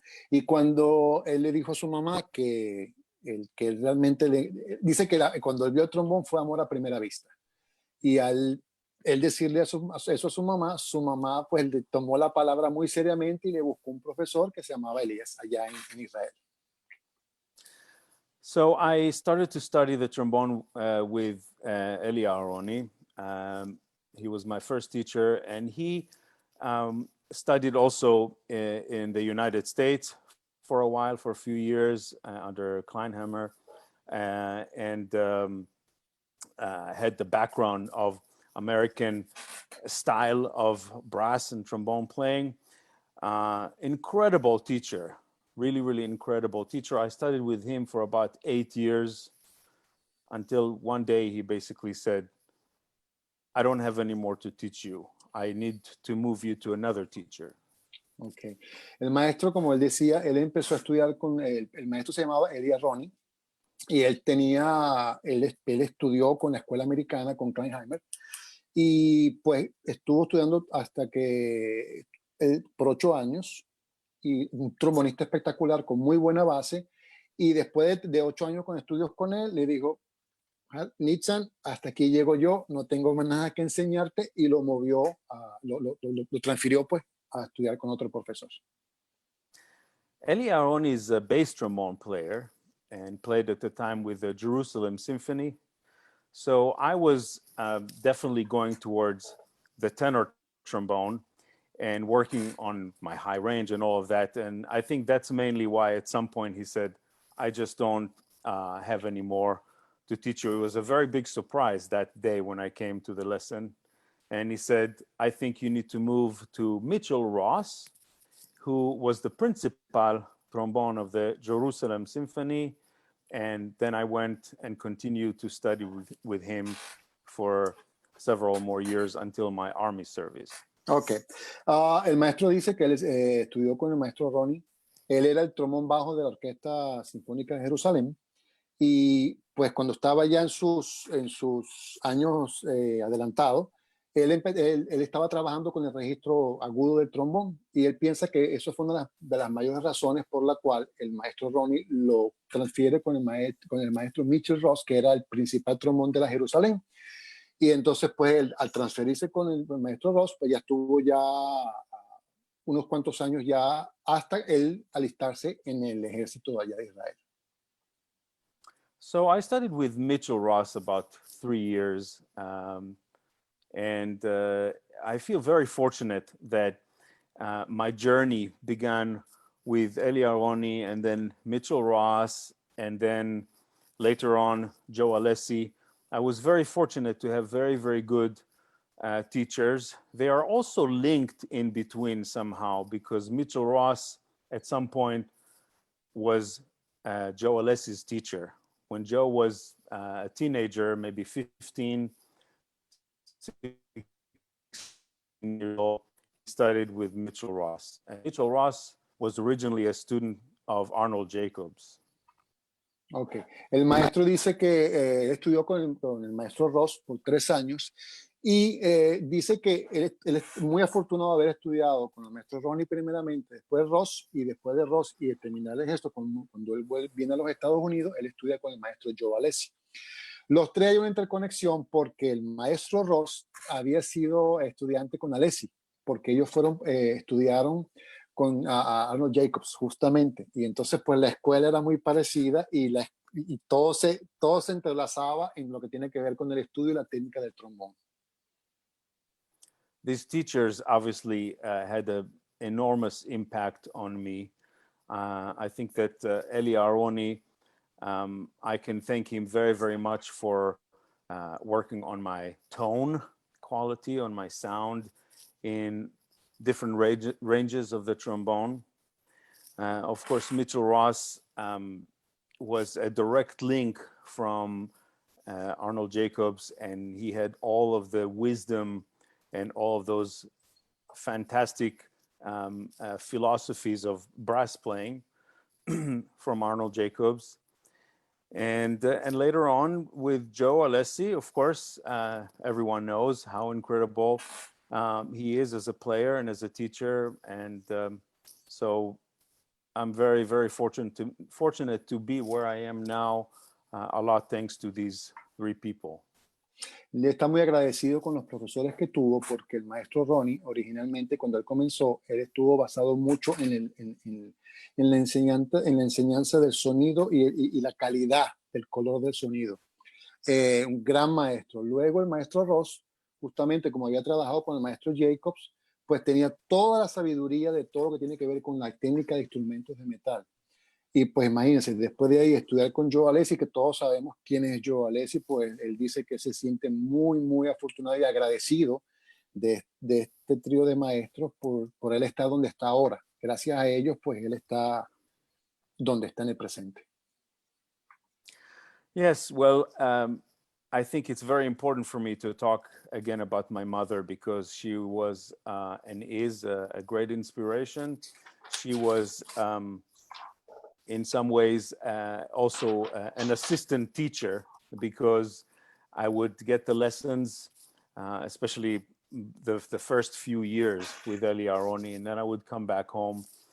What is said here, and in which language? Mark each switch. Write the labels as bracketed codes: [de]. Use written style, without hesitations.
[es] Y cuando él le dijo a su mamá que él realmente dice que cuando él vio el trombón fue amor a primera vista. Y al él decirle eso a su mamá pues le tomó la palabra muy seriamente y le buscó un profesor que se llamaba Elías allá en Israel. [en] So I started to study the trombone with Eli Aharoni. He was my first teacher, and he studied also in the United States for a while, for a few years under Kleinhammer. and had the background of American style of brass and trombone playing. Incredible teacher, really, really incredible teacher. I studied with him for about 8 years until one day he basically said, I don't have any more to teach you. I need to move you to another teacher. Okay. [es] El maestro, como él decía, él empezó a estudiar con el maestro se llamaba Elia Ronnie y él estudió con la escuela americana, con Kleinheimer, y pues estuvo estudiando hasta que por 8 años, y un trombonista espectacular con muy buena base, y después de 8 años con estudios con él, le dijo, Nitzan, hasta aquí llego yo, no tengo más nada que enseñarte, y lo movió, lo transfirió pues a estudiar con otro profesor. [en] Eli Aaroni is a bass trombone player and played at the time with the Jerusalem Symphony. So I was definitely going towards the tenor trombone and working on my high range and all of that. And I think that's mainly why at some point he said, I just don't have any more to teach you. It was a very big surprise that day when I came to the lesson. And he said, I think you need to move to Mitchell Ross, who was the principal trombone of the Jerusalem Symphony. And then I went and continued to study with him for several more years until my Army service. Ok. [es] El maestro dice que él estudió con el maestro Ronnie. Él era el trombón bajo de la Orquesta Sinfónica de Jerusalén. Y pues cuando estaba ya en sus años adelantados, él estaba trabajando con el registro agudo del trombón, y él piensa que eso fue una de las mayores razones por la cual el maestro Ronnie lo transfiere con el maestro Mitchell Ross, que era el principal trombón de la Jerusalén. Y entonces pues él, al transferirse con el maestro Ross, pues ya estuvo ya unos cuantos años ya hasta él alistarse en el ejército allá de Israel. [en] So I studied with Mitchell Ross about 3 years. And I feel very fortunate that my journey began with Eli Aaroni and then Mitchell Ross, and then later on Joe Alessi. I was very fortunate to have very, very good teachers. They are also linked in between somehow, because Mitchell Ross at some point was Joe Alessi's teacher. When Joe was a teenager, maybe 15, 16 years old, he studied with Mitchell Ross. And Mitchell Ross was originally a student of Arnold Jacobs. Ok. [es] El maestro dice que estudió con el maestro Ross por 3 años, y dice que él es muy afortunado de haber estudiado con el maestro Ronnie primeramente, después Ross, y después de Ross y de terminar esto, cuando él viene a los Estados Unidos, él estudia con el maestro Joe Alessi. Los tres hay una interconexión porque el maestro Ross había sido estudiante con Alessi, porque ellos estudiaron con a Arnold Jacobs justamente, y entonces pues la escuela era muy parecida, y todo se entrelazaba en lo que tiene que ver con el estudio y la técnica del trombón. [en] These teachers obviously had an enormous impact on me. I think that Eli Aaroni, I can thank him very, very much for working on my tone quality, on my sound in different ranges of the trombone. Of course, Mitchell Ross was a direct link from Arnold Jacobs, and he had all of the wisdom and all of those fantastic philosophies of brass playing from Arnold Jacobs. And later on with Joe Alessi, of course, everyone knows how incredible he is as a player and as a teacher. And so I'm very, very fortunate to be where I am now, a lot thanks to these 3 people. [es] Le está muy agradecido con los profesores que tuvo, porque el maestro Ronnie, originalmente, cuando él comenzó, él estuvo basado mucho en la enseñanza del sonido y la calidad del color del sonido. Un gran maestro. Luego el maestro Ross, justamente como había trabajado con el maestro Jacobs, pues tenía toda la sabiduría de todo lo que tiene que ver con la técnica de instrumentos de metal. Y pues imagínense, después de ahí estudiar con Joe Alessi, que todos sabemos quién es Joe Alessi, pues él dice que se siente muy, muy afortunado y agradecido de este trío de maestros por él estar donde está ahora. Gracias a ellos, pues él está donde está en el presente. [en] Yes, well, I think it's very important for me to talk again about my mother because she was and is a great inspiration. She was, in some ways, also an assistant teacher because I would get the lessons, especially the first few years with Eli Aroni, and then I would come back home.